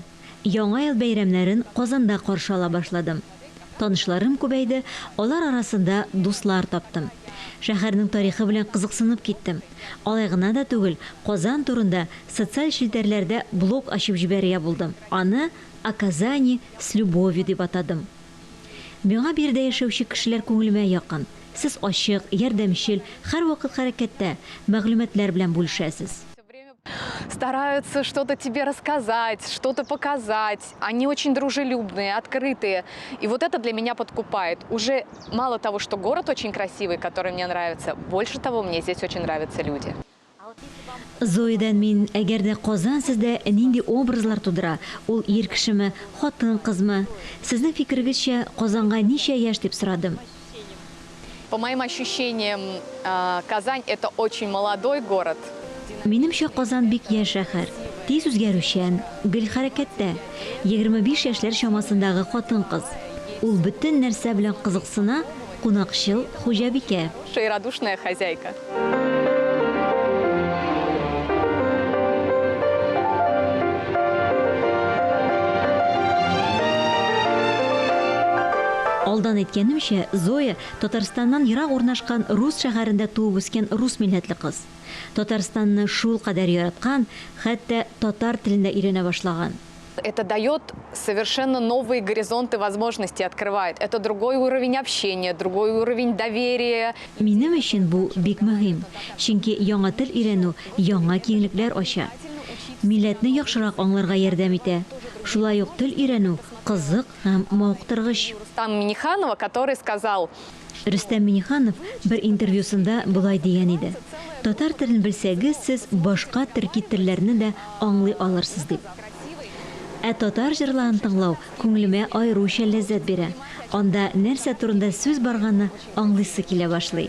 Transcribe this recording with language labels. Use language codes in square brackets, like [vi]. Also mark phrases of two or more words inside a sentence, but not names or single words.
[tt] Яңа ел бәйрәмнәрен Казанда каршы ала башладым. Танышларым күбәйде, алар арасында дуслар таптым. Шәһәрнең тарихы белән кызыксынып киттем. Алай гына да түгел, Казан турында социаль челтәрләрдә блог ачып җибәргә булдым. Аны [ru] «Оказание с любовью» [tt] дип атадым. Миңа бирдә яшәүче кешеләр күңелемә якын. Сез ачык, ярдәмчел, һәр вакыт хәрәкәттә, мәгълүматлар белән бүлешәсез. [ru] Стараются что-то тебе рассказать, что-то показать. Они очень дружелюбные, открытые. И вот это для меня подкупает. Уже мало того, что город очень красивый, который мне нравится, больше того, мне здесь очень нравятся люди. [tt] Зоядан мин, әгәр дә Казан сездә нинди образлар тудыра, ул ир кешеме, хатын кызмы? Сезнең фикерегезчә, Казанга ничә яшь дип сорадым. [ru] По моим ощущениям, Казань – это очень молодой город. [tt] Минемчә, Казан бик яшь шәһәр. Тиз үзгәрүчән, гел хәрәкәттә. 25 яшьләр чамасындагы хатын-кыз. Ул бөтен нәрсә белән кызыксына, кунакчыл, хуҗабикә. [ru] Радушная хозяйка. [tt] Алдан әйткәнемчә, Зоя Татарстаннан ерак урнашкан Рус шәһәрендә туып үскән рус милләтле кыз. Татарстанны шул кадәр яраткан, хәтта татар телендә өйрәнә башлаган. [ru] Это дает совершенно новые горизонты возможностей, открывает. Это другой уровень общения, другой уровень доверия. [tt] Минем өчен бу бик мөһим, чөнки яңа тел өйрәнү яңа киңлекләр ача. Милләтне яхшырак аңларга ярдәм итә. Шулай ук тел өйрәнү кызык һәм мавыктыргыч. [ru] Рустам Миниханова, который сказал: [tt] Рөстәм Миниханов бер интервьюсында булай дигән иде. Татар телен белсәгез, сез башка төрки телләрне дә аңлый алырсыз дип. Ә татар җырларын тыңлау күңелемә аеруча ләззәт бирә. Анда нәрсә турында сүз барганны аңлыйсы килә башлый.